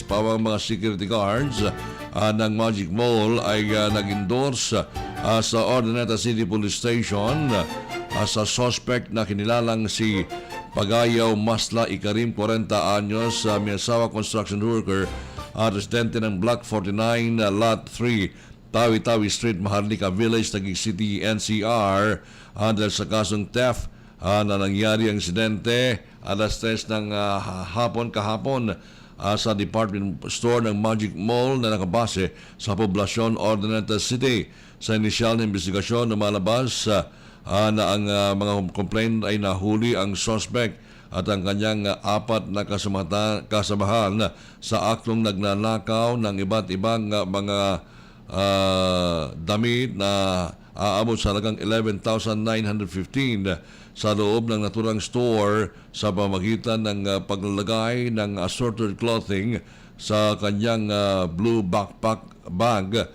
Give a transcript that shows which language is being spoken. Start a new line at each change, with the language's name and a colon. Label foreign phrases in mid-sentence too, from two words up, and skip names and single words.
Filipino: Pawang mga
English: security guards
Filipino: ng Magic Mall ay nag-endorse sa Ordaneta City Police Station sa suspect na kinilalang si Pagayaw Masla Ikarim, 40 anyos, may asawa,
English: construction worker,
Filipino: residente ng Block 49, Lot 3, Tawi-Tawi Street, Maharlika Village, Taguig City, NCR, dahil sa kasong theft na nangyari ang insidente alas 3 ng hapon kahapon sa
English: department store
Filipino: ng Magic Mall na nakabase sa poblasyon Ordaneta City. Sa inisyal na investigasyon, lumalabas na ang mga complaint ay nahuli ang suspect at ang kanyang 4 na kasamahan sa aktong nagnanakaw ng iba't ibang mga damit na aabot sa halagang 11,915 sa loob ng naturang store sa pamamagitan ng paglalagay ng
English: assorted clothing
Filipino: sa kanyang
English: blue backpack bag.